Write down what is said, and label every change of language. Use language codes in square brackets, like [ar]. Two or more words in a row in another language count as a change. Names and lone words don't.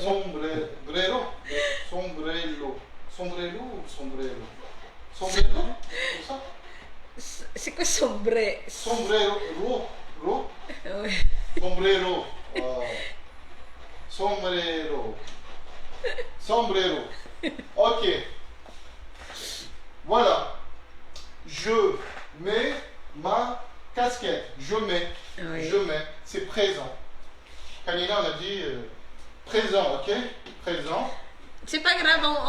[tl] Sombrero. Sombrero. Sombrero. Sombrero. Sombrero? Cosa? Sige, sombre. Sombrero. Ro. Uy. Sombrero. Sombrero. Sombrero. [fr] Ok. Voilà. Je mets ma casquette. Je mets. Oui. Je mets. C'est présent. Kanina, on a dit présent, ok? Présent. C'est pas grave, on